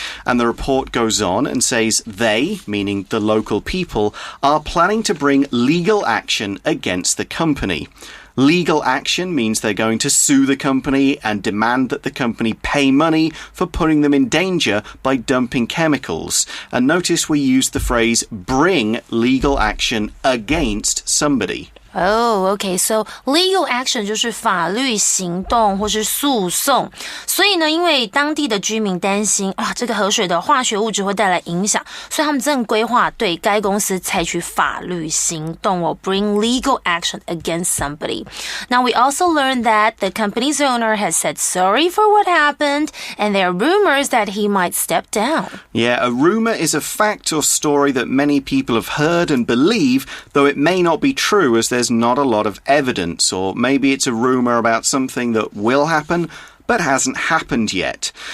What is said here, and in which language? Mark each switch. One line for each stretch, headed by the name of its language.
English: And the report goes on and says they, meaning the local people, are planning to bring legal action against the company. Legal action means they're going to sue the company and demand that the company pay money for putting them in danger by dumping chemicals. And notice we use the phrase bring legal action against somebody. Oh, okay.
Chinese: So legal action 就是法律行动或是诉讼。所以呢，因为当地的居民担心这个河水的化学物质会带来影响，所以他们正规划对该公司采取法律行动
English: bring legal action against somebody. Now, we also learned that the company's owner has said sorry for what happened, and there are rumors that he might step down. Yeah, a rumor is a fact or story that many people have heard and believe, though it may not be true as there's not a lot of evidence, or maybe it's a rumor about something that will happen but hasn't happened yet.